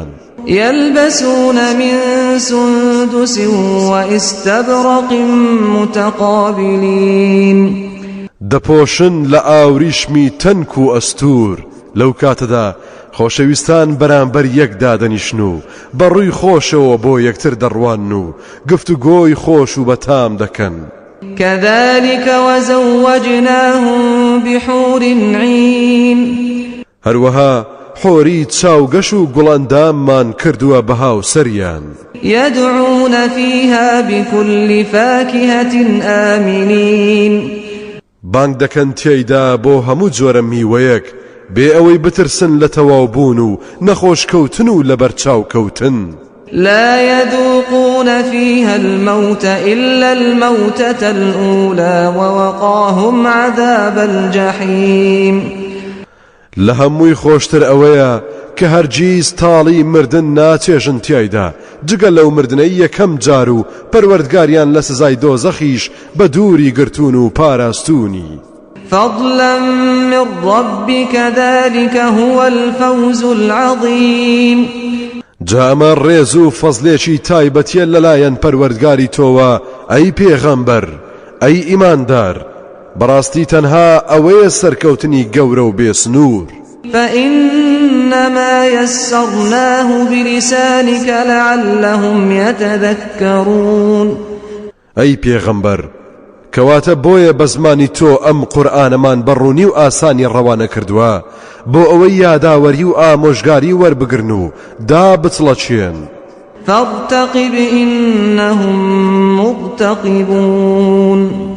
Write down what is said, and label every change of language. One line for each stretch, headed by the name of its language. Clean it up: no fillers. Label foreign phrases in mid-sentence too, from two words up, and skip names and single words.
Arabic: يلبسون من سندس وإستبرق متقابلين
Central Kurdish: دەپۆشن لە ئاوریشمی تەنک و ئەستور لەو کاتەدا خۆشەویستان بەرامبەر یەکدا دەنیشن و بەڕووی خۆشەوە بۆ یەکتر دەڕوان و گفتوگۆی خۆش و بەتام دەکەن
Arabic: كذلك وزوجناهم بحور عين
Central Kurdish: هەروەها حۆری چاوگەش و گوڵەنداممان کردووە بەهاو سەریان
Arabic: يدعون فيها بكل فاكهة آمنين
Central Kurdish: بانگ دەکەن تێیدا بۆ هەموو جۆرە میوەیەک بێ ئەوەی بترسن لە تەواوبوون و نەخۆش کەوتن و لە بەرچاو کەوتن
Arabic: لا يذوقون فيها الموت إلا الموتة الأولى ووقاهم عذاب الجحيم
Central Kurdish: لهموی خۆشتر ئەوەیە کە هەرگیز تاڵی مردن ناچێژن تیایدا جگە لەو مردنەی یەکەم جار و پەروەردگاریان لە سزای دۆزەخیش بە دووری گرتون و پاراستونی
Arabic: فضلا من ربك ذلك هو الفوز العظيم
Central Kurdish: جا ئەمە ڕێز و فەزلێکی تایبەتیە لەلایەن پەروەردگاری تۆوە ئەی پێغەمبەر ئەی ئیماندار بەڕاستی تەنها ئەوەیە سەرکەوتنی گەورە و بێسنوور
Arabic: فإنما يسرناه بلسانك لعلهم يتذكرون
Central Kurdish: ئەی پێغەمبەر کەواتە بۆیە بە زمانی تۆ ئەم قورئانەمان بەڕوونی و ئاسانی ڕەوانە کردووە بۆ ئەوەی یاداوەری و ئامۆژگاری وەربگرن و دابچڵەچێن.
Arabic: فارتقب إنهم مرتقبون.